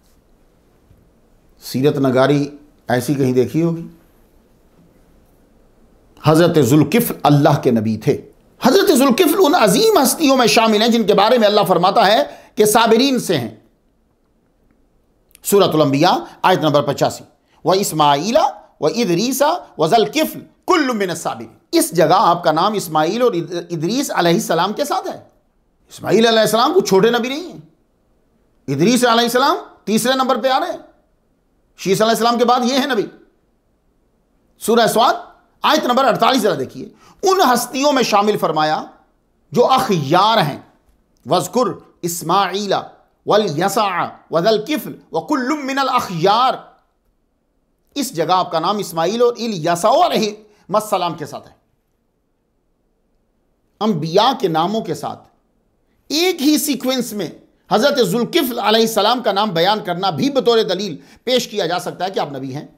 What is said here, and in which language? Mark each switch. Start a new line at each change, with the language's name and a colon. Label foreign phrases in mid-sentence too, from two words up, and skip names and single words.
Urdu: سیرت نگاری ایسی کہیں دیکھی ہوگی. حضرت ذوالکفل اللہ کے نبی تھے. حضرت ذوالکفل ان عظیم ہستیوں میں شامل ہیں جن کے بارے میں اللہ فرماتا ہے کہ صابرین سے ہیں. سورۃ الانبیاء آیت نمبر 85,
Arabic: و إسماعيل و إدريس و ذا الكفل كل من الصابرين.
Urdu: اس جگہ آپ کا نام اسماعیل اور ادریس علیہ السلام کے ساتھ ہے. اسماعیل علیہ السلام کو چھوٹے نبی نہیں ہے۔ ادریس علیہ السلام تیسرے نمبر پہ آ رہے ہیں، شیث علیہ السلام کے بعد یہ ہے نبی. سورہ ص آیت نمبر 48 ذرا دیکھیے. ان ہستیوں میں شامل فرمایا جو اخیار ہیں.
Arabic: واذكر إسماعيل واليسع وذا الكفل وكل من الأخيار.
Urdu: اس جگہ آپ کا نام اسماعیل اور الیسع علیہ السلام کے ساتھ ہے. انبیاء کے ناموں کے ساتھ ایک ہی سیکوئنس میں حضرت ذوالکفل علیہ السلام کا نام بیان کرنا بھی بطور دلیل پیش کیا جا سکتا ہے کہ آپ نبی ہیں.